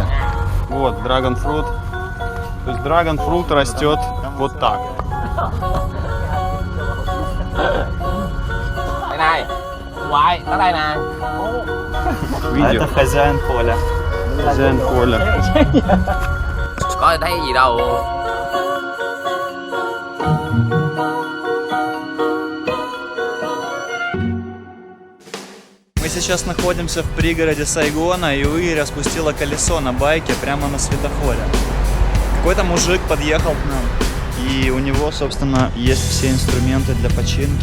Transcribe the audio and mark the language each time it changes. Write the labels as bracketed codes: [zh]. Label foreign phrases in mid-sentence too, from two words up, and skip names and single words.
[ru] Вот, драгонфрут. То есть драгонфрут растет вот так. А это хозяин поля. Хозяин поля. [vi] Có thấy gì đâu. [ru] Мы сейчас находимся в пригороде Сайгона, и у Игоря спустило колесо на байке прямо на светофоре. Какой-то мужик подъехал к нам, и у него, собственно, есть все инструменты для починки.